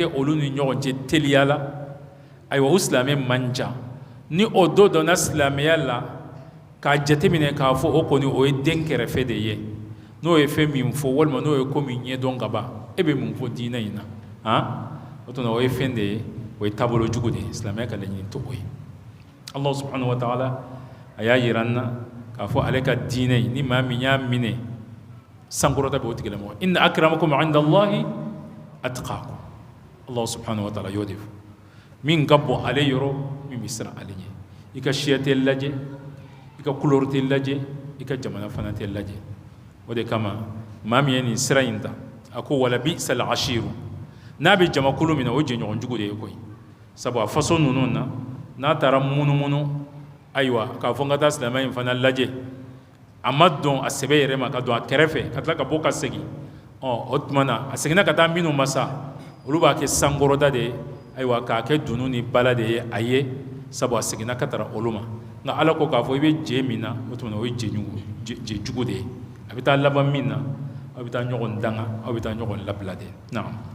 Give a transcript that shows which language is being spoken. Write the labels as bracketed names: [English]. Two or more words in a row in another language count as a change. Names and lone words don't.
[Bambara] olu ni ɲɔgɔn cɛ teliya la ayiwa o silamɛ man ca ni o dɔ dɔnna silamɛya la k'a jateminɛ k'a fɔ o kɔni o ye den kɛrɛfɛ de ye n'o ye fɛn min fɔ walima n'o ye ko min ɲɛdɔn ka ban e bɛ mun fɔ diinɛ in na o tuma o ye fɛn de ye o ye taabolo jugu de ye silamɛya ka laɲini tɛ o ye [Arabic] الله سبحانه وتعالى [Bambara] a y'a yira an na k'a fɔ ale ka diinɛ in ni maa min y'a minɛ sankɔrɔta bɛ o tigilamɔgɔ [Arabic] إن أكرمكم عند الله أتقاكم الله سبحانه وتعالى [Bambara] y'o de fɔ min ka bɔ ale yɔrɔ min bɛ siran ale ɲɛ i ka siya tɛ lajɛ i ka couleur tɛ lajɛ i ka jamana fana tɛ lajɛ o de kama maa min ye nin sira in ta a ko [Arabic] ولبئس العشير [Bambara] n'a bɛ jamakulu min na o jɛɲɔgɔn jugu de ye koyi sabu a façon ninnu na n'a taara munumunu ayiwa k'a fɔ n ka taa silamɛ in fana lajɛ a ma dɔn a sɛbɛ yɛrɛ ma ka don a kɛrɛfɛ ka tila ka bɔ ka segin o tuma na a seginna ka taa minnu ma sa olu b'a kɛ sankɔrɔta de ye ayiwa k'a kɛ dunu ni bala de ye a ye sabu a seginna ka taara olu ma nka ala ko k'a fɔ i bɛ jɛ min na o tuma na o ye jɛ jugu de ye a bɛ taa laban min na aw bɛ taa ɲɔgɔn danga aw bɛ taa ɲɔgɔn labila de naam